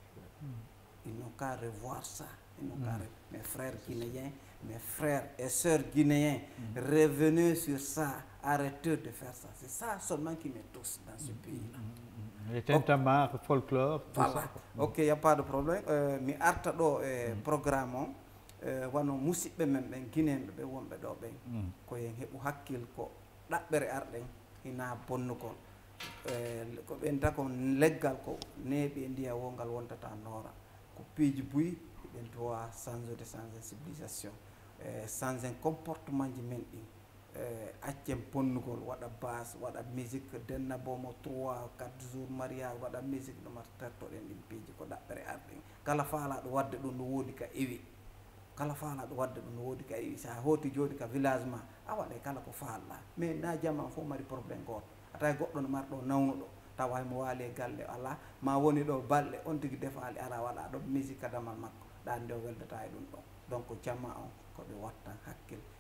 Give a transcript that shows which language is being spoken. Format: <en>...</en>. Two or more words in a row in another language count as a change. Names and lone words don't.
<fr>Ils n'ont qu'à revoir ça. Ils n'ont qu'à mes frères guinéens, mes frères et sœurs guinéens, revenez sur ça, arrêtez de faire ça. C'est ça seulement qui me touche dans ce pays-là. Les tintamarres, folklore, tout voilà. ça. Ok, il n'y a pas de problème.</fr> <ff>Mi arta ɗo programme wano musidɓe men ɓen guinéen ɓe wonɓe ɗo ɓen koyen heɓu hakkil ko ɗaɓɓere arɗen hina bonnugol ko ɓen dako leggal ko neeɓi e ndiya wongal wontata noora ko piiji buyi ɓen dowa</ff> <fr>changer civilisation changer comportement</fr> <ff>ji men ɗin accen bonnugol waɗa base waɗa musique denna bomo 3 4</ff> <fr>jours mariage</fr> <ff>waɗa musique ɗum tertoɗen ɗin piiji ko ɗaɓɓere arɗen kala faalaɗo wadde ɗum no woodi ka ewi kala faalaɗo wadde ɗum no woodi ka ewi sa hooti joni ka village ma a waɗay kala ko faalɗa mais na jamma fof mari probléme goto atay goɗɗo no marɗo nawnuɗo tawa mo waali e galle ala ma woni ɗo balɗe on tigui defaali ara waɗa ɗo musique kadamal makko ɗan nde o weldata e ɗum ɗon donc jamma on koɓe wattan hakkil</ff>